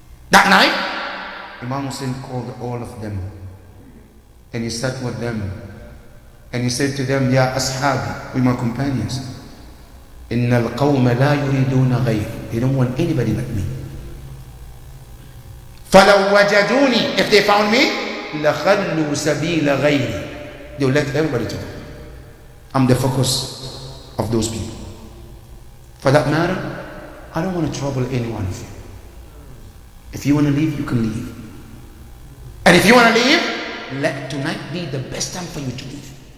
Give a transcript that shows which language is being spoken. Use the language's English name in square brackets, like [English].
[English] That night, Imam Hussein called all of them, and he sat with them, and he said to them, Ya ashabi, with my companions, [Arabic] إِنَّ الْقَوْمَ لَا يُرِيدُونَ غَيْرِ. [English] They don't want anybody but me. [Arabic] فَلَوْ وَجَدُونِي, [English] if they found me, [Arabic] لَخَلُّوا سَبِيلَ غَيْرِ. [English] They will let everybody to go. I'm the focus of those people. For that matter, I don't want to trouble any one of you. If you want to leave, you can leave. And if you want to leave, let tonight be the best time for you to leave.